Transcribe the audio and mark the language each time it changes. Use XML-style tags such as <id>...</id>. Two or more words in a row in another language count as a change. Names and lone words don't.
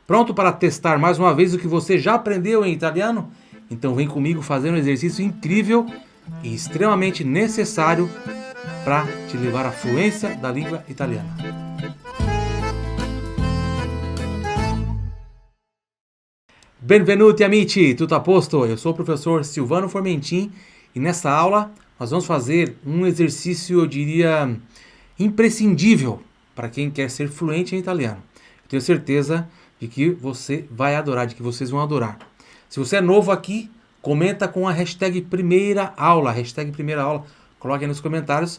<pt>Pronto para testar mais uma vez o que você já aprendeu em italiano? Então vem comigo fazer um exercício incrível e extremamente necessário para te levar à fluência da língua italiana.</pt> <it>Benvenuti amici, tutto a posto?</it> <pt>Eu sou o professor Silvano Formentin e nessa aula nós vamos fazer um exercício, eu diria, imprescindível para quem quer ser fluente em italiano. Eu tenho certeza de que você vai adorar, de que vocês vão adorar. Se você é novo aqui, comenta com a hashtag primeira aula, coloque aí nos comentários.</pt>